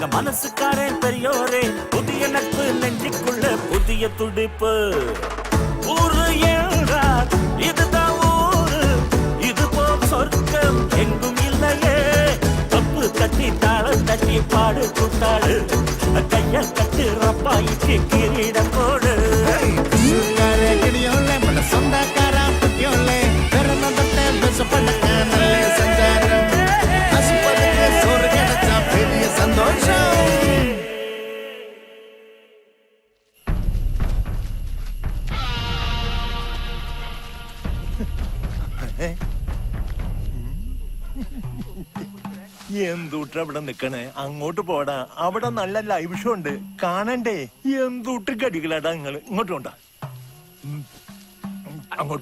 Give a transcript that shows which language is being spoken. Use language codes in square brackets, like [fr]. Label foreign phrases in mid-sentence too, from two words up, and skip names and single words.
[ta] மனசுக்காரன் பெரியோரே புதிய நட்பு நெஞ்சுக்குள்ள புதிய துடிப்பு ஊரு என்றால் இதுதான் ஊரு இது போல் சொர்க்கம் எங்கும் இல்லையே தப்பு தட்டி தாளம் தட்டி பாடு கூத்தாடு கைய கட்டு ரப்பாய்க்கு கிரீடம் போடு [ml] തൃശ്ശൂർക്കാരെ ഗടിയോളെ നമ്മുടെ സ്വന്തക്കാരാം കുട്ടിയോളെ പിറന്ന തൊട്ടേ വിശപ്പടക്കാനല്ലേ സഞ്ചാരം ആശുപത്രിക്ക് [ta] சோறு கிடைச்ச பெரிய சந்தோஷம் [ml] എന്തൂട്ട അവിടെ നിക്കണേ അങ്ങോട്ട് പോടാ അവിടെ നല്ല [en] live show [ml] ഉണ്ട് കാണണ്ടേ എന്തൂട്ട് കടികളാടാ നിങ്ങള് ഇങ്ങോട്ട് കൊണ്ടാ അങ്ങോട്ട്